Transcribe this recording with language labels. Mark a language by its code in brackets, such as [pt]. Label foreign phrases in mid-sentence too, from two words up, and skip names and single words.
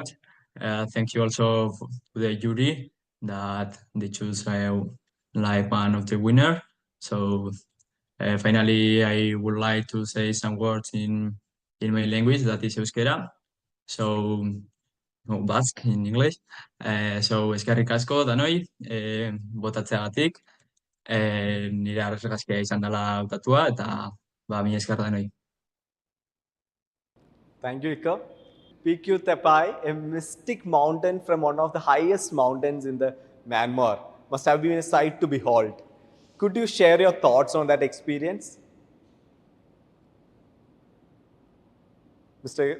[en] Thank you also to the jury that they choose like one of the winner. So finally, I would like to say some words in my language, that is Euskera. So Basque in English. [eu] So eskerrik asko danoi, botatzeagatik. Nire arrasgazkia izan dela hautatua eta mila esker danoi. [en] Thank you, Ika. PQ Tepai, a mystic mountain from one of the highest mountains in the Myanmar, must have been a sight to behold. Could you share your thoughts on that experience? Mr.